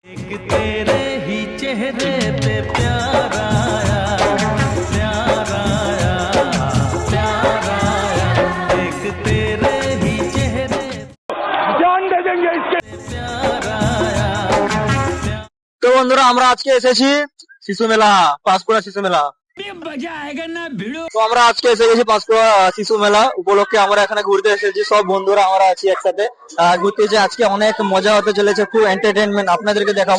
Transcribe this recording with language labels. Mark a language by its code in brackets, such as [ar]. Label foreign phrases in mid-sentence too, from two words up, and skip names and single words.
[hi] तेरे ही चेहरे पे प्यार आया, प्यार आया, प्यार आया, एक तेरे ही चेहरे जान दे देंगे इसके प्यार आया। [bn] তো বন্ধুরা আমরা আজকে এসেছি শিশু মেলা, পাঁশকুড়া শিশু মেলা। তো আমরা আজকে এসে গেছি পাঁশকুড়া শিশু মেলা উপলক্ষে। আমরা এখানে ঘুরতে এসেছি, সব বন্ধুরা আমরা আছি একসাথে ঘুরতে। যে আজকে অনেক মজা হতে চলেছে, খুব এন্টারটেনমেন্ট আপনাদেরকে দেখাবো।